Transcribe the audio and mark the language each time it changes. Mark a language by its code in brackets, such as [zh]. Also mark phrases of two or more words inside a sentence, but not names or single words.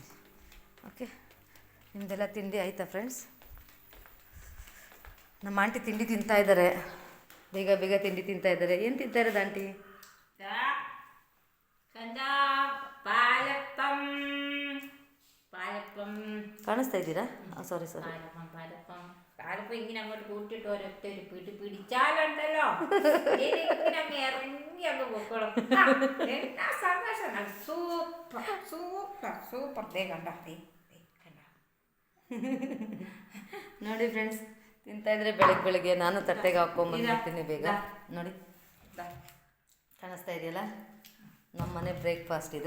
[kn] ಓಕೆ, ನಿಮ್ಮದೆಲ್ಲ ತಿಂಡಿ ಆಯಿತಾ ಫ್ರೆಂಡ್ಸ್? ನಮ್ಮ ಆಂಟಿ ತಿಂಡಿ ತಿಂತಾಯಿದ್ದಾರೆ. ಬೇಗ ತಿಂಡಿ ತಿಂತಾಯಿದ್ದಾರೆ. ಏನು ತಿಂತಾ ಇರೋದು ಆಂಟಿ? ಕಾಣಿಸ್ತಾ ಇದ್ದೀರಾ? ಸಾರಿ [ml] പാലപ്പം ഇങ്ങനെ അങ്ങോട്ട് കൂട്ടിട്ട് ഒരൊറ്റ ഒരു പിടി പിടിച്ചാലുണ്ടല്ലോ ഇങ്ങനെ ഇറങ്ങി അങ്ങ് പൊക്കോളും. എന്നാ സന്തോഷം. സൂപ്പർ ദേ കണ്ട [kn] ನೋಡಿ ಫ್ರೆಂಡ್ಸ್, ತಿಂತಾಯಿದ್ರೆ ಬೆಳಗ್ಗೆ ನಾನು ತಟ್ಟೆಗೆ ಹಾಕ್ಕೊಂಬಂದಿರ್ತೀನಿ ಬೇಗ. ನೋಡಿ, ಕಾಣಿಸ್ತಾ ಇದೆಯಲ್ಲ, ನಮ್ಮ ಮನೆ ಬ್ರೇಕ್ಫಾಸ್ಟ್ ಇದು.